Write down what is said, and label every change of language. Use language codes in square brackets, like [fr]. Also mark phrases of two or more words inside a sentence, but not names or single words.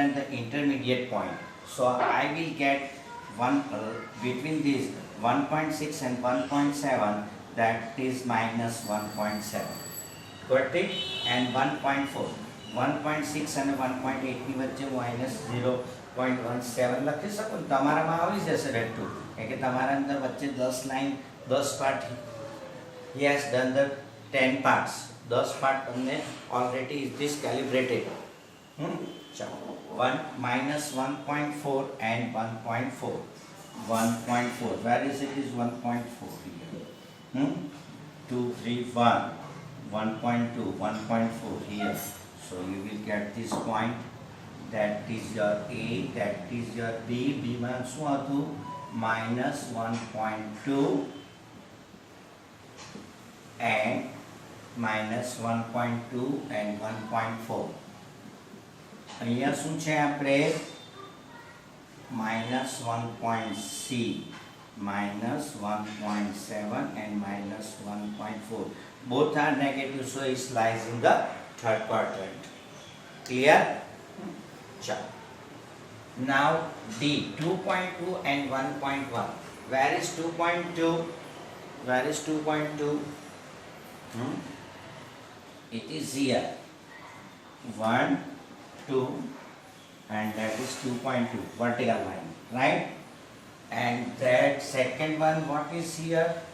[en] the intermediate point, so I will get one between these 1.6 and 1.7 that is -1.7, got it, and 1.4 1.6 [gu] અને 1.8 ની વચ્ચે -0.17 લખી શકો ને, તમારામાં આવી જશે રેટુ, કારણ કે તમારા અંદર વચ્ચે 10 લાઈન 10 પાર્ટ, [en] he has done the 10 parts, 10 [gu] પાર્ટ તમને [en] already is this calibrated. ચાલો 1.4 and 1.4 1.4 where is it, is 1.4 here, 2 3 1 1.2 1.4 here, so you will get this point, that is your A, that is your B, B [gu] માં શું હતું [en] -1.2 and -1.2 and 1.4. [gu] અહીંયા શું છે આપણે [en] -1.C -1.7 and -1.4, both are negative, so it lies in the third quadrant, clear. Now D, 2.2 and 1.1, where is 2.2, where is 2.2, it is here 1 2 and that is 2.2 vertical line, right, and that second one what is here,